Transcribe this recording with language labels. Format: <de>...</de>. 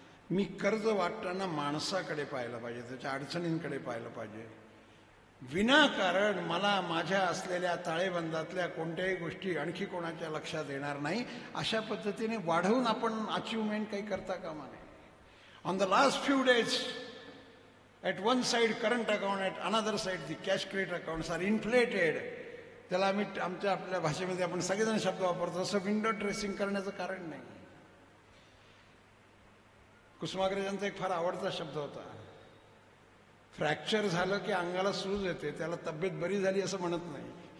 <mr>मी कर्ज वाटताना माणसाकडे पाहिलं पाहिजे, त्याच्या अडचणींकडे पाहिलं पाहिजे. विनाकारण मला माझ्या असलेल्या ताळेबंदातल्या कोणत्याही गोष्टी आणखी कोणाच्या लक्षात येणार नाही अशा पद्धतीने वाढवून आपण अचिव्हमेंट काही करता कामा नये.</mr> <en>On the last few days at one side current account, at another side the cash credit accounts are inflated.</en> <mr>त्याला आम्ही आमच्या आपल्या भाषेमध्ये आपण सगळेजण शब्द वापरतो, असं विंडो ड्रेसिंग करण्याचं कारण नाही. कुसुमाग्रजांचा एक फार आवडता शब्द होता, फ्रॅक्चर झालं की अंगाला सूज येते, त्याला तब्येत बरी झाली असं म्हणत नाही.</mr>